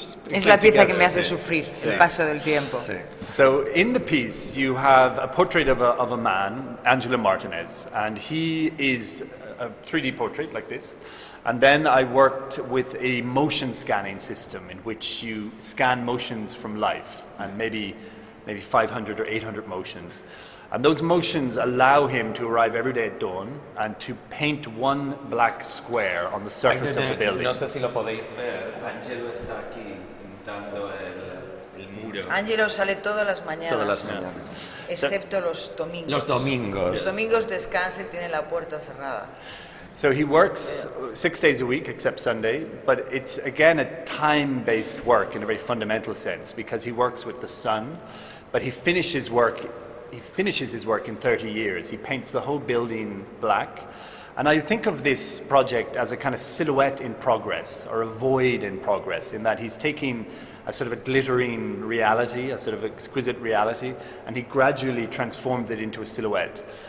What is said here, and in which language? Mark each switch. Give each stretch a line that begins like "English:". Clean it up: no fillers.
Spanish: Es la pieza que me hace sufrir, el paso del tiempo.
English: So in the piece you have a portrait of a man, Angelo Martinez, and he is a 3D portrait like this. And then I worked with a motion scanning system in which you scan motions from life, and maybe 500 or 800 motions. And those motions allow him to arrive every day at dawn and to paint one black square on the surface of the building.
Spanish: No sé si lo podéis ver. Angelo está aquí pintando el muro. Angelo sale todas las mañanas. Todas las mañanas. Excepto los domingos. Los domingos. Los domingos descansa y tiene la puerta cerrada.
English: So he works 6 days a week except Sunday, but it's again a time-based work in a very fundamental sense, because he works with the sun, but he finishes his work in 30 years. He paints the whole building black. And I think of this project as a kind of silhouette in progress, or a void in progress, in that he's taking a sort of a glittering reality, a sort of exquisite reality, and he gradually transformed it into a silhouette.